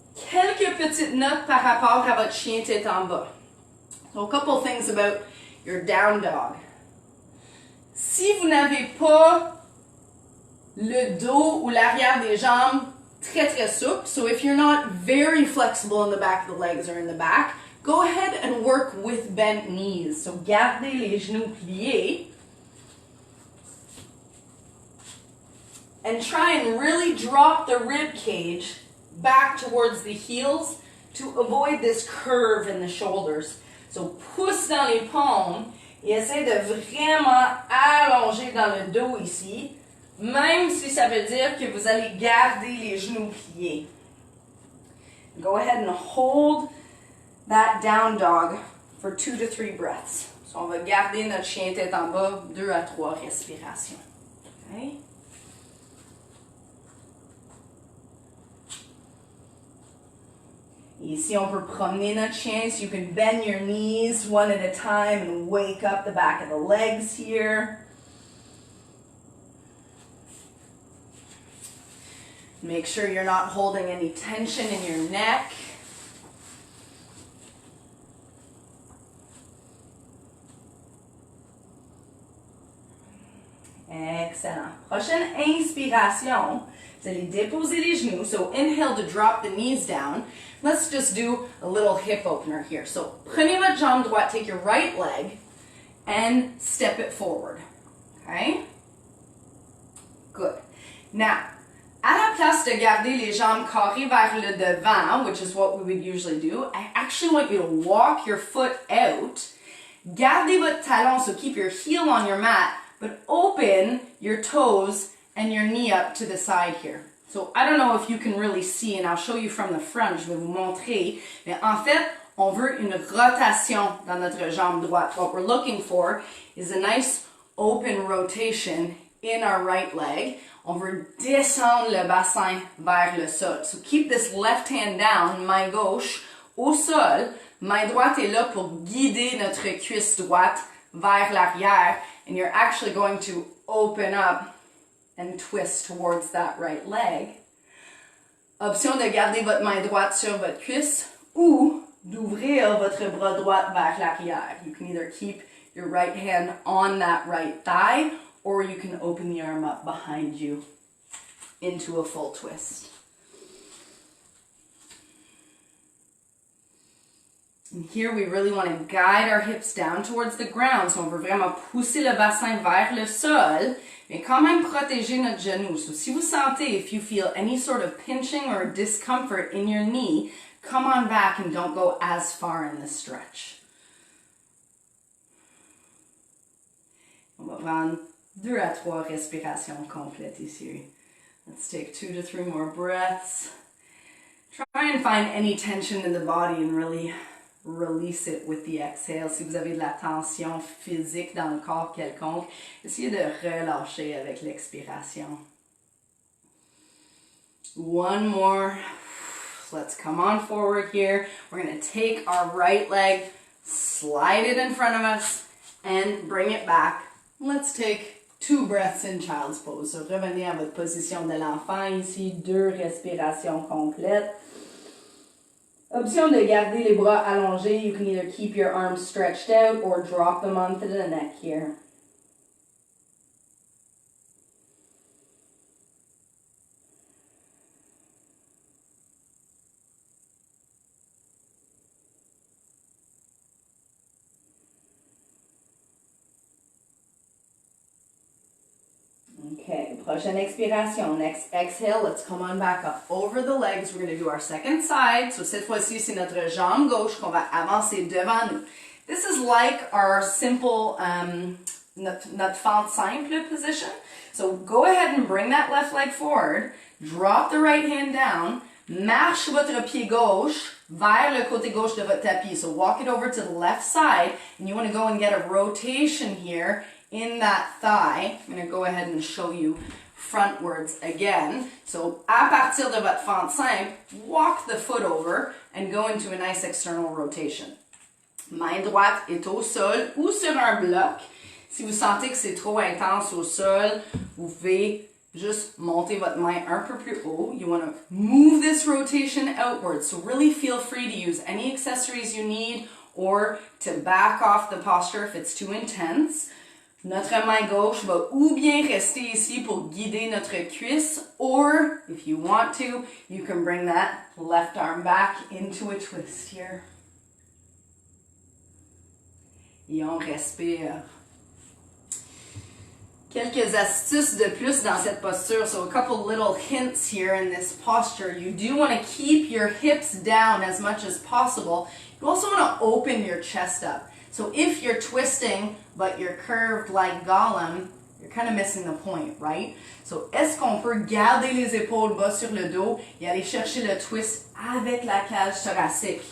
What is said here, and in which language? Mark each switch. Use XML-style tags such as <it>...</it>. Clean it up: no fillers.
<fr>Quelques petites notes par rapport à votre chien tête en bas.</fr> <en>So a couple things about your down dog.</en> <fr>Si vous n'avez pas le dos ou l'arrière des jambes très souple,</fr> <en>so if you're not very flexible in the back of the legs or in the back, go ahead and work with bent knees.</en> <fr>So gardez les genoux pliés.</fr> <en>And try and really drop the rib cage back towards the heels to avoid this curve in the shoulders.</en> <fr>So pousse dans les paumes et essaie de vraiment allonger dans le dos ici, même si ça veut dire que vous allez garder les genoux pliés.</fr> <en>Go ahead and hold that down dog for 2 to 3 breaths.</en> <fr>So on va garder notre chien tête en bas 2 à 3 respirations.</fr> <en>Okay?</en> <fr>Ici, on peut promener notre chien,</fr> <en>so you can bend your knees one at a time and wake up the back of the legs here. Make sure you're not holding any tension in your neck. Excellent.</en> <fr>Prochaine inspiration, vous allez déposer les genoux.</fr> <en>So inhale to drop the knees down. Let's just do a little hip opener here. So</en> <fr>prenez votre jambe droite,</fr> <en>take your right leg, and step it forward. Okay? Good. Now,</en> <fr>à la place de garder les jambes carrées vers le devant,</fr> <en>which is what we would usually do, I actually want you to walk your foot out.</en> <fr>Gardez votre talon,</fr> <en>so keep your heel on your mat, but open your toes and your knee up to the side here. So I don't know if you can really see, and I'll show you from the front,</en> <fr>je vais vous montrer, mais en fait, on veut une rotation dans notre jambe droite.</fr> <en>What we're looking for is a nice open rotation in our right leg.</en> <fr>On veut descendre le bassin vers le sol.</fr> <en>So keep this left hand down,</en> <fr>main gauche au sol. Main droite est là pour guider notre cuisse droite vers l'arrière.</fr> <en>And you're actually going to open up and twist towards that right leg.</en> <fr>Option de garder votre main droite sur votre cuisse ou d'ouvrir votre bras droit vers l'arrière.</fr> <en>You can either keep your right hand on that right thigh or you can open the arm up behind you into a full twist. And here we really want to guide our hips down towards the ground.</en> <fr>So on veut vraiment pousser le bassin vers le sol, mais quand même protéger notre genou.</fr> <en>So</en> <fr>si vous sentez,</fr> <en>if you feel any sort of pinching or discomfort in your knee, come on back and don't go as far in the stretch.</en> <fr>On va prendre 2 à 3 respirations complètes ici.</fr> <en>Let's take 2 to 3 more breaths. Try and find any tension in the body and really release it with the exhale.</en> <fr>Si vous avez de la tension physique dans le corps quelconque, essayez de relâcher avec l'expiration.</fr> <en>One more. Let's come on forward here. We're going to take our right leg, slide it in front of us, and bring it back. Let's take 2 breaths in child's pose.</en> <fr>So revenez à votre position de l'enfant ici, 2 respirations complètes. Option de garder les bras allongés.</fr> <en>You can either keep your arms stretched out or drop them onto the neck here.</en> <fr>Prochaine expiration.</fr> <en>Next exhale, let's come on back up over the legs. We're going to do our second side.</en> <fr>So cette fois-ci, c'est notre jambe gauche qu'on va avancer devant nous.</fr> <en>This is like our simple,</en> <fr>notre fente simple position.</fr> <en>So go ahead and bring that left leg forward. Drop the right hand down.</en> <fr>Marche votre pied gauche vers le côté gauche de votre tapis.</fr> <en>So walk it over to the left side. And you want to go and get a rotation here in that thigh. I'm going to go ahead and show you frontwards again. So</en> <fr>à partir de votre fente simple,</fr> <en>walk the foot over and go into a nice external rotation.</en> <fr>Main droite est au sol ou sur un bloc. Si vous sentez que c'est trop intense au sol, vous pouvez juste monter votre main un peu plus haut.</fr> <en>You want to move this rotation outwards. So really feel free to use any accessories you need or to back off the posture if it's too intense.</en> <fr>Notre main gauche va ou bien rester ici pour guider notre cuisse,</fr> <en>or if you want to, you can bring that left arm back into a twist here.</en> <fr>Et on respire. Quelques astuces de plus dans cette posture.</fr> <en>So a couple little hints here in this posture. You do want to keep your hips down as much as possible. You also want to open your chest up. So if you're twisting, but you're curved like Gollum, you're kind of missing the point, right?</en> <fr>So est-ce qu'on peut garder les épaules bas sur le dos et aller chercher le twist avec la cage thoracique?</fr>